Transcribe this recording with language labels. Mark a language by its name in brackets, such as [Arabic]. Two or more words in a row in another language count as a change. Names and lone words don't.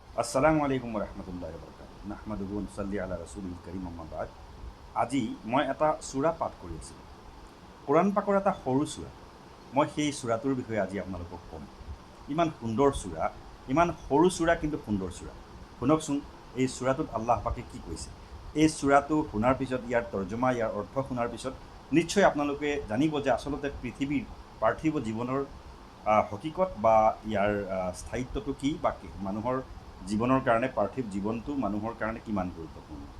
[Arabic] السلام عليكم رحمة الله بركاته نحمده و نصلي على رسوله الكريم أما بعد. [Assamese] আজি মই এটা সূৰা পাঠ কৰি আছিলোঁ, কোৰাণ পাকৰ এটা সৰু সূৰা। মই সেই সূৰাটোৰ বিষয়ে আজি আপোনালোকক ক'ম। ইমান সুন্দৰ সূৰা, ইমান সৰু সূৰা কিন্তু সুন্দৰ সূৰা। শুনকচোন এই সূৰাটোত আল্লাহ পাকে কি কৈছে। এই সূৰাটো শুনাৰ পিছত, ইয়াৰ তৰ্জমা, ইয়াৰ অৰ্থ শুনাৰ পিছত নিশ্চয় আপোনালোকে জানিব যে আচলতে পৃথিৱীৰ পাৰ্থিৱ জীৱনৰ হকীকত বা ইয়াৰ স্থায়িত্বটো কি, বা মানুহৰ জীৱনৰ কাৰণে পাৰ্থিৱ জীৱনটো মানুহৰ কাৰণে কিমান গুৰুত্বপূৰ্ণ।